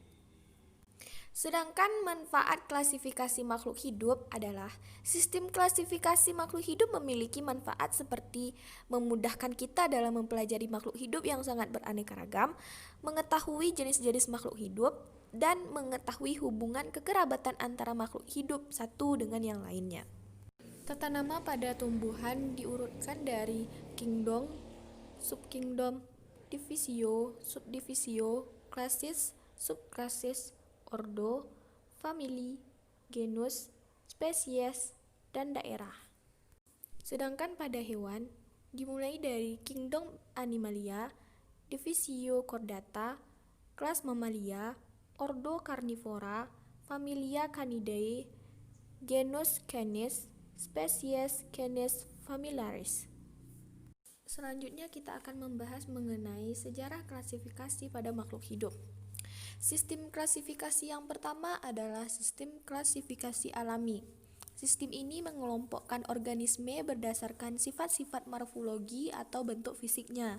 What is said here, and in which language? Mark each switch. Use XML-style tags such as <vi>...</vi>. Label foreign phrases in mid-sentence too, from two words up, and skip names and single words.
<id>Sedangkan manfaat klasifikasi makhluk hidup adalah sistem klasifikasi makhluk hidup memiliki manfaat seperti memudahkan kita dalam mempelajari makhluk hidup yang sangat beraneka ragam, mengetahui jenis-jenis makhluk hidup, dan mengetahui hubungan kekerabatan antara makhluk hidup satu dengan yang lainnya. Tata nama pada tumbuhan diurutkan dari kingdom, subkingdom, divisio, subdivisio, klasis, subklasis, ordo, famili, genus, spesies, dan daerah. Sedangkan pada hewan, dimulai dari kingdom Animalia, divisio Chordata, kelas Mamalia, ordo Carnivora, familia Canidae, genus Canis, spesies Canis familiaris. Selanjutnya kita akan membahas mengenai sejarah klasifikasi pada makhluk hidup. Sistem klasifikasi yang pertama adalah sistem klasifikasi alami. Sistem ini mengelompokkan organisme berdasarkan sifat-sifat morfologi atau bentuk fisiknya.</id>